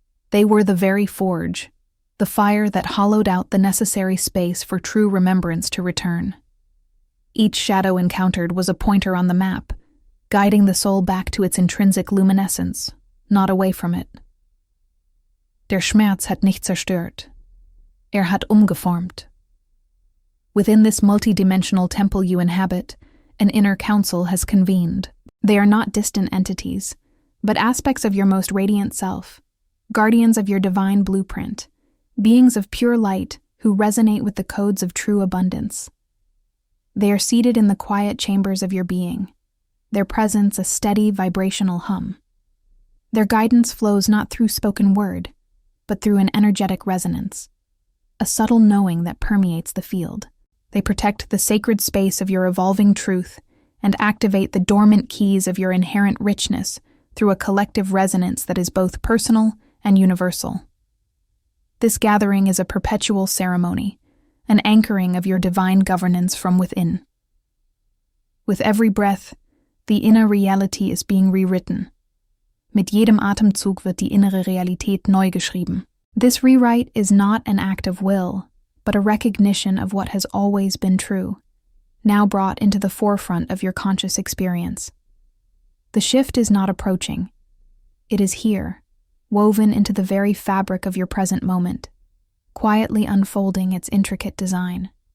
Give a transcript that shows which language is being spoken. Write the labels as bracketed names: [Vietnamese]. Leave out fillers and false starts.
[English] They were the very forge, the fire that hollowed out the necessary space for true remembrance to return. Each shadow encountered was a pointer on the map, guiding the soul back to its intrinsic luminescence, not away from it. [German] Der Schmerz hat nicht zerstört. Hat umgeformt. [English] Within this multidimensional temple you inhabit, an inner council has convened. They are not distant entities, but aspects of your most radiant self, guardians of your divine blueprint, beings of pure light who resonate with the codes of true abundance. They are seated in the quiet chambers of your being, their presence a steady vibrational hum. Their guidance flows not through spoken word, but through an energetic resonance, a subtle knowing that permeates the field. They protect the sacred space of your evolving truth and activate the dormant keys of your inherent richness through a collective resonance that is both personal and universal. This gathering is a perpetual ceremony, an anchoring of your divine governance from within. With every breath, the inner reality is being rewritten. [German] Mit jedem Atemzug wird die innere Realität neu geschrieben. [English] This rewrite is not an act of will, but a recognition of what has always been true, now brought into the forefront of your conscious experience. The shift is not approaching. It is here, woven into the very fabric of your present moment, quietly unfolding its intricate design.